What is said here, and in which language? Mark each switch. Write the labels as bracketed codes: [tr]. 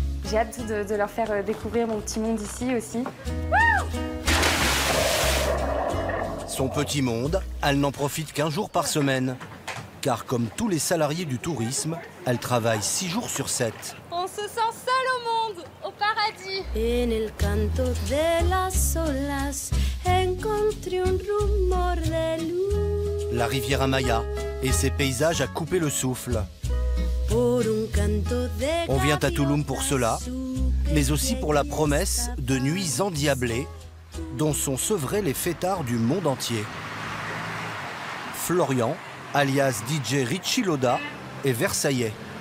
[fr] J'ai hâte de leur faire découvrir mon petit monde ici aussi. Son petit monde, elle n'en profite qu'1 jour par semaine. Car comme tous les salariés du tourisme, elle travaille 6 jours sur 7. On se sent seul au monde, au paradis. [es] En el canto de las olas encontré un rumor de luz. [fr] La Riviera Maya et ses paysages à couper le souffle. On vient à Touloum pour cela, mais aussi pour la promesse de nuits endiablées dont sont sevrés les fêtards du monde entier. Florian, alias DJ Richie Loda, est versaillais.